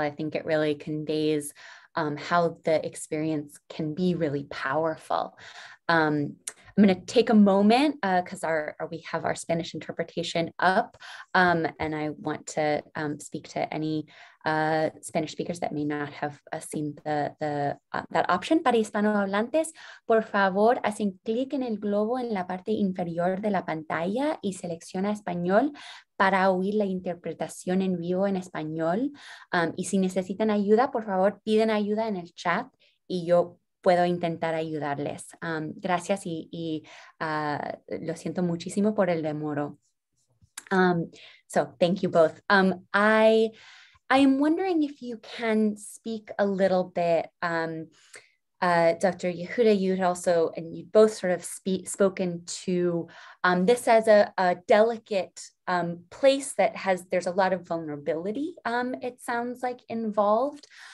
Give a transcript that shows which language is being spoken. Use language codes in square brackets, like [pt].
[en] I think it really conveys how the experience can be really powerful. I'm going to take a moment because we have our Spanish interpretation up, and I want to speak to any Spanish speakers that may not have seen that option. [es] Para hispanohablantes, por favor, hacen clic en el globo en la parte inferior de la pantalla y selecciona español para oír la interpretación en vivo en español. Y si necesitan ayuda, por favor, piden ayuda en el chat y yo puedo intentar ayudarles. Gracias y lo siento muchísimo por el demoro. [en] So thank you both. I am wondering if you can speak a little bit, Dr. Yehuda, you'd also, and you both sort of spoken to this as a delicate place that there's a lot of vulnerability, it sounds like, involved.